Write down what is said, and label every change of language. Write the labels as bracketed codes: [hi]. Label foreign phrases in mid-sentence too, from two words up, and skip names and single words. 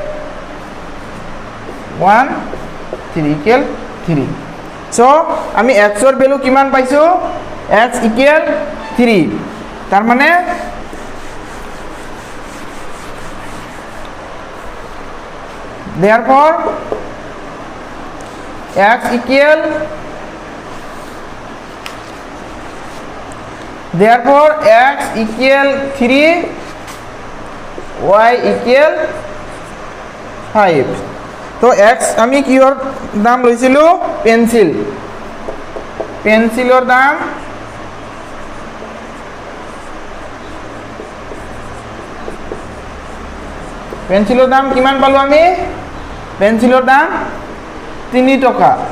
[en] 1 3 equal 3 so [as] আমি x এর ভ্যালু কিমান পাইছো [en] x equal 3 [as] তার মানে [en] therefore x equal 3 y equal 5 [as] তো x আমি কিহৰ দাম লৈছিলো পেন্সিলৰ দাম পেন্সিলৰ দাম কিমান পালো আমি পেন্সিলৰ দাম 3 টকা